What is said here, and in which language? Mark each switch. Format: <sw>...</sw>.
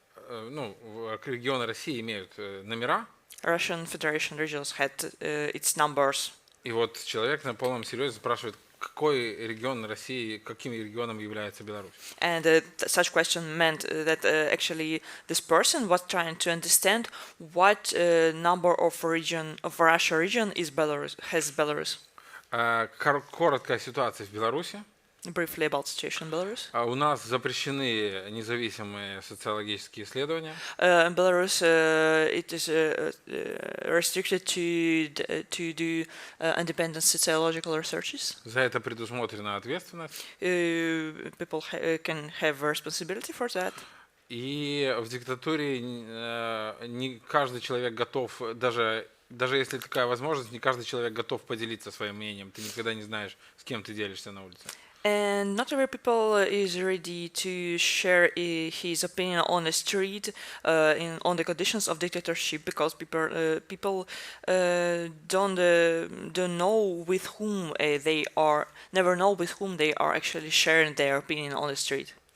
<ru>Ну, регионы России имеют номера.</ru> <en>Russian Federation regions had its numbers.</en> <ru>И вот человек на полном серьезе спрашивает, какой регион России, каким регионом является Беларусь?</ru> <en>And such question meant that actually this person was trying to understand what number of Russia region has Belarus.</en> <ru>Короткая ситуация в Беларуси.</ru> <en>Briefly about situation in Belarus.</en> <ru>У нас запрещены независимые социологические исследования.</ru> <en>In Belarus, it is restricted to do independent sociological researches.</en> <ru>За это предусмотрена ответственность.</ru> <en>People can have responsibility for that.</en> <ru>И в диктатуре не каждый человек готов, даже если такая возможность, не каждый человек готов поделиться своим мнением. Ты никогда не знаешь, с кем ты делишься на улице.</ru> <en>And not every people is ready to share his opinion on the street on the conditions of dictatorship, because people don't know with whom never know with whom they are actually sharing their opinion on the street.</en>